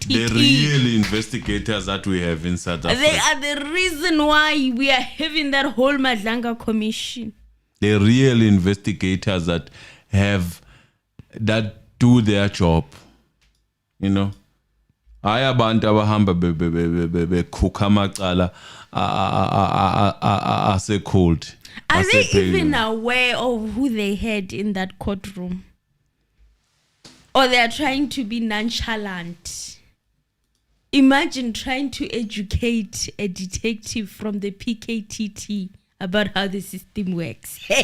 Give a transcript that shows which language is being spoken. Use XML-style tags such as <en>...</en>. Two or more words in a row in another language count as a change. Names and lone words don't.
<en>The real investigators that we have in South Africa. They are the reason why we are having that whole Madlanga Commission. The real investigators that do their job. You know,</en> <zu>I abantu abahamba bekhukha amacala ase cold.</zu> <en>Are they even aware of who they had in that courtroom? Or they are trying to be nonchalant? Imagine trying to educate a detective from the PKTT about how the system works.</en>